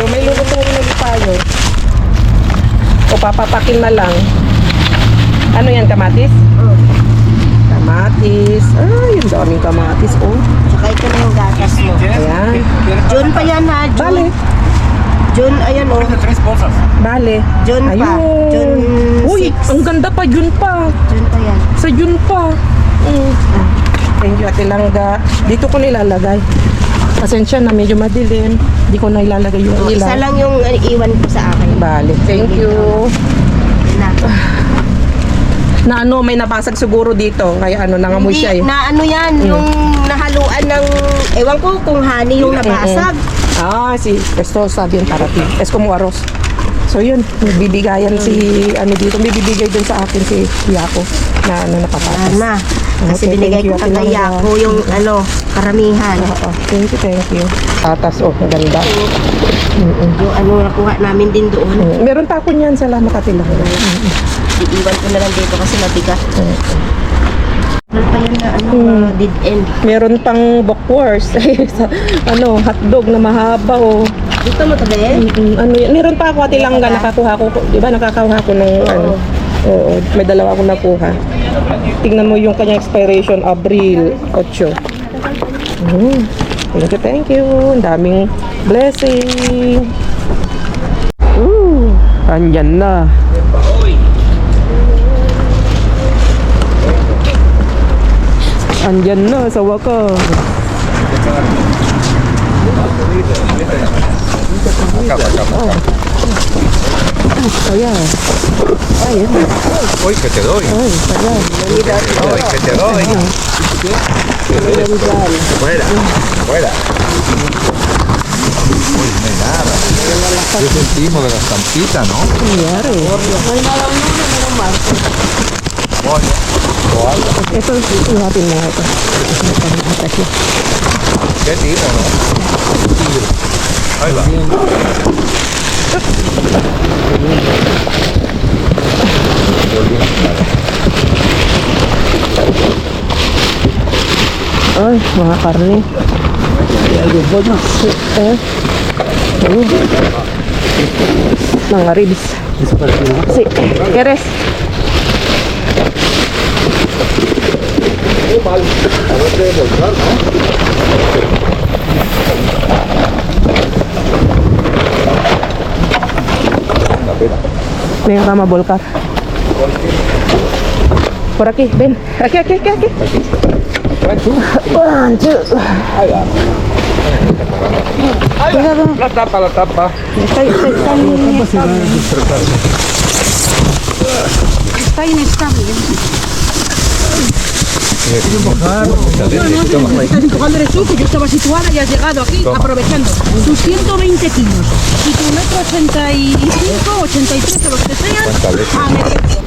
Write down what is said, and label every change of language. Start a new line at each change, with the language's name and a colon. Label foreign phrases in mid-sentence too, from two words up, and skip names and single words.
Filipino: May lulutuin na tayo. O papapakin na lang. Ano yan, kamatis? Kamatis. Ay, yung daming kamatis. Oh. Saka ito na yung gatas mo. Ayan. June pa yan ha, Bale. June. June, ayan oh.
Spanish: De 3 bolsas.
Filipino: Bale. June pa. Ayun. June Uy, 6. ang ganda pa. June pa. June pa yan. Sa June pa.
English: Thank you,
Filipino: Ate Langga. Dito ko nilalagay. Pasensya na, medyo madilim. Hindi ko na ilalagay yung Oh, ilaw. isa lang yung iwan ko sa akin. Bale,
English: thank you.
Filipino: Yun na. Na ano, may nabasag siguro dito. Kaya ano, nangamoy siya eh. Na ano yan, yung nahaluan ng, ewan ko kung honey yung nabasag. Si Esto sabi yung parating.
Spanish: Es como arroz.
Filipino: So yun, bibigayan si, ano dito, bibigay dun sa akin si Yako na ano, napapatas. Na. Kasi Okay, binigay
English: thank you,
Filipino: ko Ate kay Langga. Yako yung ano, karamihan. Oo,
English: thank you.
Filipino: Tatas, oh, ang ganda. Yung ano, nakuha namin din doon. Meron pa ako niyan, salamat Ate Langga. Iiwan ko na lang dito kasi mabigat. Meron pa yun na ano,
English: dead end.
Filipino: Meron pang bockwurst. Ano, hotdog na mahaba, oh. Dito mo tabi? Ano yan? Meron pa ako Ate Langga, nakakuha ko, di ba nakakuha ko ng ano. Oo, may dalawa akong nakuha. Tingnan mo yung kanyang expiration, Abril 8.
English: Thank you.
Filipino: Ang daming blessing. Andyan na. Andyan na sa wakas. Ayan. Ayan. Uy,
Spanish: que te doy.
Filipino: Ay, ayan. Uy,
Spanish: que te doy. Fuera, fuera. Uy, no hay nada. Yo sentimos de la estampita, ¿no?
Filipino: Nangyari. Ito, ihatin mo ito.
Spanish: ¿Qué tipo, no? Ahí va.
Filipino: Ay, mga karne. Mga ribs.
Spanish: Si, ¿quieres? Venga, vamos a volcar. Por aquí, ven. Aquí.
English: One, two.
Spanish: La tapa, la tapa. Está inestable. Estás empujando eres tú, que yo estaba situada y has llegado aquí aprovechando tus 120 kilos y tu metro 85, 83 o los que sean a meter.